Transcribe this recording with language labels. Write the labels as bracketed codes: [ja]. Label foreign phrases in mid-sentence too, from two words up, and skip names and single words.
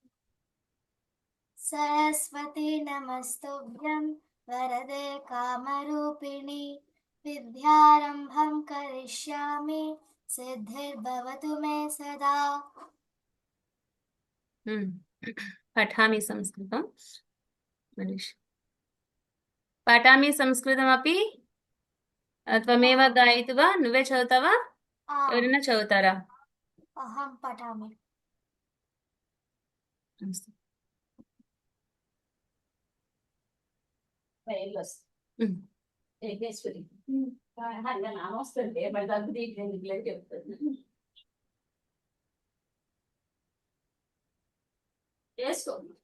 [sa] सरस्वती नमस्तुभ्यं वरदे कामरूपिणि विद्यारम्भं करिष्यामि सिद्धिर्भवतु मे सदा। पठामि संस्कृतं. पठामि संस्कृतमपि त्वमेव गायितु वा [te] నువ్వే చదువుతావా ఎవరైనా చదువుతారా? [sa] अहं पठामि। [te] ఏకేశ్వరి చేసుకో.